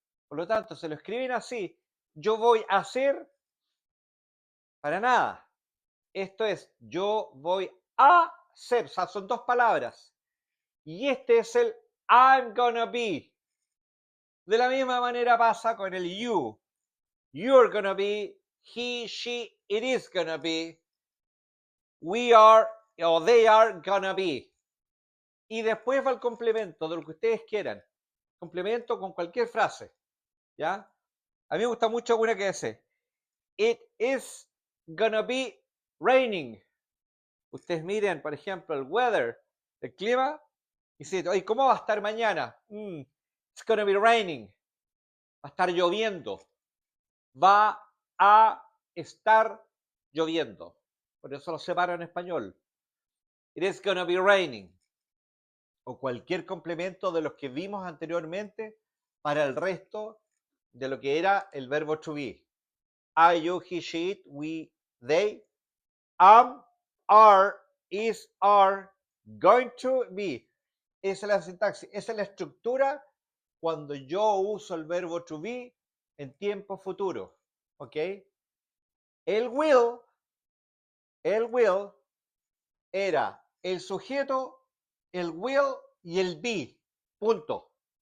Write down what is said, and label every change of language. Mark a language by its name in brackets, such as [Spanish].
[Spanish] Por lo tanto, se lo escriben así. Yo voy a hacer para nada. Esto es, yo voy a ser. O sea, son dos palabras. Y este es el [English] I'm gonna be. [Spanish] De la misma manera pasa con el you. [English] You're gonna be, he, she, it is gonna be, we are o they are gonna be. [Spanish] Y después va el complemento de lo que ustedes quieran. Complemento con cualquier frase. ¿Ya? A mí me gusta mucho una que dice, [English] it is gonna be raining. [Spanish] Ustedes miren, por ejemplo, el weather, el clima, y dicen, oye, ¿cómo va a estar mañana? [English] It's gonna be raining. [Spanish] Va a estar lloviendo. Va a estar lloviendo. Por eso lo separo en español. [English] It is gonna be raining. [Spanish] O cualquier complemento de los que vimos anteriormente para el resto de lo que era el verbo to be. [English] I, you, he, she, it, we, they, am, are, is, are, going to be. [Spanish] Esa es la sintaxis, esa es la estructura cuando yo uso el verbo to be en tiempo futuro. ¿Ok? El will era el sujeto, el will y el be. Punto.